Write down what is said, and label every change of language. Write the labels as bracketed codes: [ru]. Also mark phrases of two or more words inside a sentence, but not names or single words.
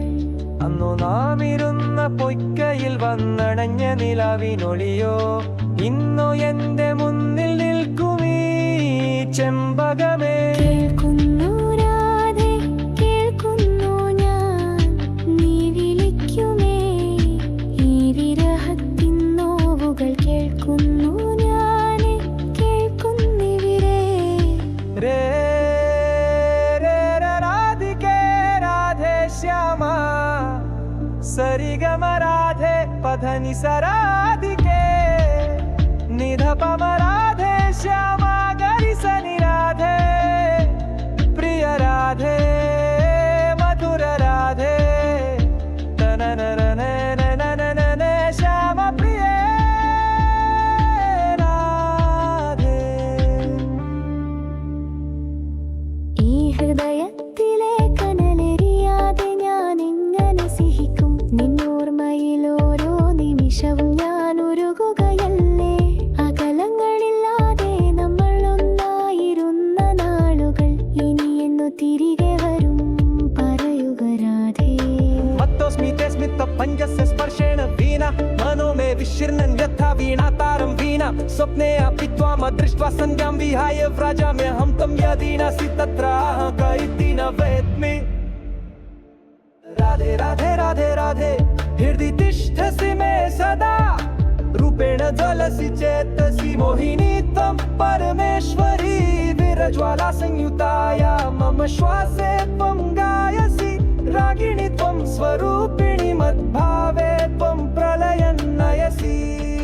[ml] അന്നു നാം ഇരുന്ന പൊയ്ക്കയിൽ വന്നണഞ്ഞ നിലാവിനൊളിയോ ഇന്നു എന്റെ മുന്നിൽ നിൽക്കുമീ ചെമ്പകമേ കേൾക്കുന്നു രാധേ കേൾക്കുന്നു ഞാൻ നീ വിളിക്കുമേ ഈ വിരഹത്തിൻ നോവുകൾ കേൾക്കുന്നു [hi] सरिगम राधे पधनि सराधिके निधपम राधे श्यामा गरि सनि राधे प्रिय राधे मधुर राधे तननननननननन श्याम प्रिय राधे [ml] ഈ ഹൃദയത്തിലെ കനലെരിയാതെ ഞാൻ എങ്ങനെ സിഹിക്കും നിന്നോർമ്മയിൽ ഓരോ നിമിഷവും ഞാൻ ഉരുകുകയല്ലേ അകലങ്ങളില്ലാതെ നമ്മൾ ഒന്നായിരുന്ന നാളുകൾ ഇനിയെന്നു തിരികെ വരും പറയുക രാധേ [sa] मत्तोऽस्मिते स्मितपञ्जस्य स्पर्शेण वीणा मनो मे विशीर्णन् यथा वीणातारं वीणा स्वप्ने अपि त्वामदृष्ट्वा सन्ध्यां विहाय व्रजाम्यहं तं यदि नासि तत्र क इति न वेद्मि राधे राधे राधे राधे हृदि तिष्ठसि मे सदा रूपेण ज्वलसि चेतसि मोहिनी त्वं परमेश्वरी विरज्वाला संयुताया मम श्वासे त्वं गायसि रागिणी त्वं स्वरूपिणी मद्भावे त्वं प्रलयं नयसि